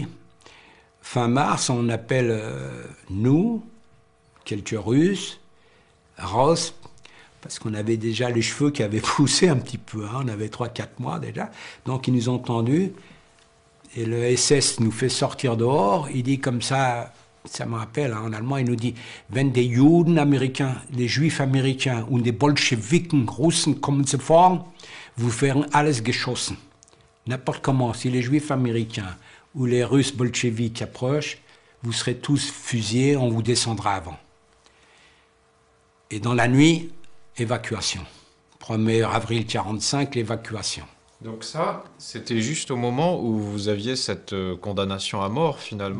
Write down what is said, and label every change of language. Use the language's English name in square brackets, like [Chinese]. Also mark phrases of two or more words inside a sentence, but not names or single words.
[French] Fin mars, on appelle nous, quelques Russes, Ross, parce qu'on avait déjà les cheveux qui avaient poussé un petit peu. Hein, on avait 3-4 mois déjà. Donc, ils nous ont tendus. Et le SS nous fait sortir dehors. Il dit comme ça... Ça me rappelle, hein, en allemand, il nous dit, [German] wenn die Juden [French] américains, les Juifs américains [German] und die Bolschewiken Russen kommen sofort, vous werden alles geschossen. [French] N'importe comment, si les Juifs américains ou les Russes bolcheviques approchent, vous serez tous fusillés, on vous descendra avant. Et dans la nuit, évacuation. 1er avril 1945, l'évacuation. Donc ça, c'était juste au moment où vous aviez cette condamnation à mort, finalement.